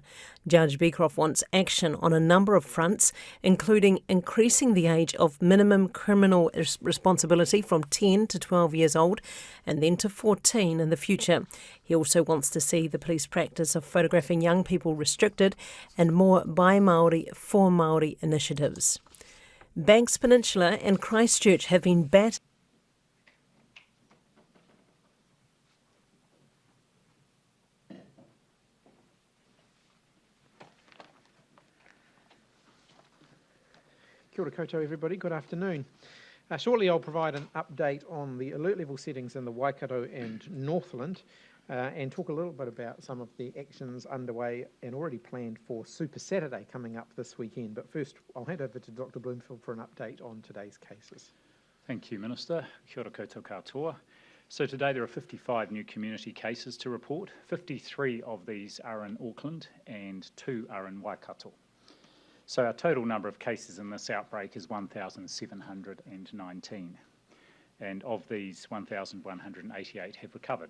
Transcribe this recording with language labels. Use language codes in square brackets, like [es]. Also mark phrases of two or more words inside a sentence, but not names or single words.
[en] Judge Beecroft wants action on a number of fronts, including increasing the age of minimum criminal responsibility from 10 to 12 years old and then to 14 in the future. He also wants to see the police practice of photographing young people restricted and more by Māori for Māori initiatives. Banks Peninsula and Christchurch have been battered. [mi] Kia ora koutou [en] everybody, good afternoon. Shortly I'll provide an update on the alert level settings in the Waikato and Northland and talk a little bit about some of the actions underway and already planned for Super Saturday coming up this weekend. But first I'll hand over to Dr Bloomfield for an update on today's cases. Thank you, Minister. [mi] Kia ora koutou katoa. [en] So today there are 55 new community cases to report. 53 of these are in Auckland and 2 are in Waikato. So our total number of cases in this outbreak is 1,719, and of these 1,188 have recovered.